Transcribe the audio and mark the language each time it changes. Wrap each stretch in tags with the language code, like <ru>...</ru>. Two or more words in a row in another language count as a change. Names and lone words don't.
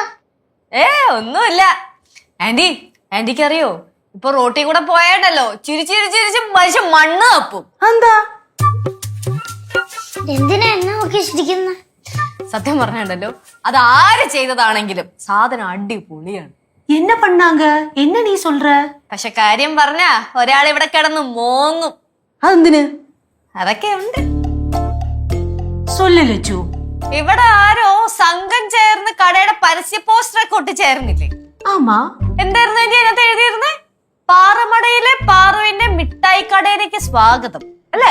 <ml>ഒന്നുമില്ല. ആന്റിക്കറിയോ, ഇപ്പൊ റോട്ടിൽ കൂടെ പോയാണ്ടല്ലോ ചിരിച്ച് മനുഷ്യൻ മണ്ണ് തപ്പും. എന്താ? എന്തിനാ എന്നെ നോക്കി ചിരിക്കുന്ന? സത്യം പറഞ്ഞുണ്ടല്ലോ, അത് ആര് ചെയ്തതാണെങ്കിലും സാധനം അടിപൊളിയാണ്.</ml> <ta>என்ன பண்ணாங்க? என்ன நீ சொல்ற?</ta> <ml>പക്ഷെ കാര്യം പറഞ്ഞ ഒരാൾ ഇവിടെ കിടന്ന് മോങ്ങും. അതെന്തിന്? അതൊക്കെ ഉണ്ട്.</ml> <ta>சொல்லு ലച്ചു.</ta> <ml>ഇവിടെ ആരോ സംഘം ചേർന്ന് കടയുടെ പരസ്യ പോസ്റ്റർ ഒക്കെ ഒട്ടിച്ചേർന്നില്ലേ? ആമാ. എന്തായിരുന്നു അതിനകത്ത് എഴുതിയിരുന്നേ? പാറമടയിലെ പാറുവിന്റെ മിഠായി കടയിലേക്ക് സ്വാഗതം അല്ലേ?</ml>